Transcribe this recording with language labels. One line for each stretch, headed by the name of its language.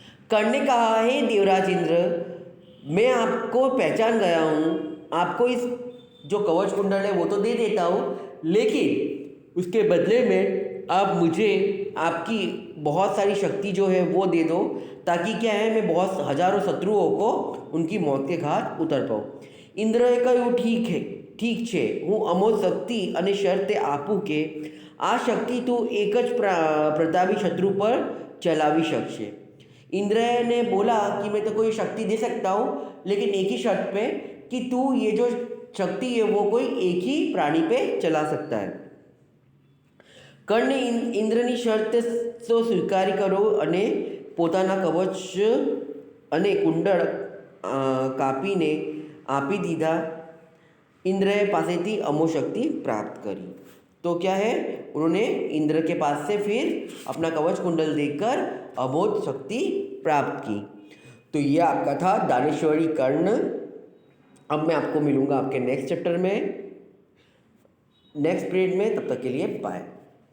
Hindi: कर्ण ने कहा, हे देवराज इंद्र, मैं आपको पहचान गया हूँ. आपको इस जो कवच कुंडल है वो तो दे देता हूँ, लेकिन उसके बदले में आप मुझे आपकी बहुत सारी शक्ति जो है वो दे दो, ताकि क्या है मैं बहुत हजारों शत्रुओं को उनकी मौत के घाट उतर पाऊँ।
Gujarati: ઇન્દ્રએ કહ્યું ઠીક છે, હું અમોઘ શક્તિ અને શરતે આપું કે આ શક્તિ તું એક જ પ્રતાપી શત્રુ પર चलावी શકશે।
Hindi: इंद्र ने बोला कि मैं तो कोई शक्ति दे सकता हूँ, लेकिन एक ही शर्त पे कि तू ये जो शक्ति है वो कोई एक ही प्राणी पे चला सकता है।
Gujarati: કર્ણે ઇન્દ્રની શરત તો સ્વીકારી કરો અને પોતાના કવચ અને કુંડળ કાપીને आपी दीधा। इंद्र पासेथी अमोघ शक्ति प्राप्त करी।
Hindi: तो क्या है, उन्होंने इंद्र के पास से फिर अपना कवच कुंडल देकर अमोघ शक्ति प्राप्त की। तो ये आपका था दानेश्वरी कर्ण। अब मैं आपको मिलूँगा आपके नेक्स्ट चैप्टर में, नेक्स्ट पीरियड में। तब तक के लिए बाय।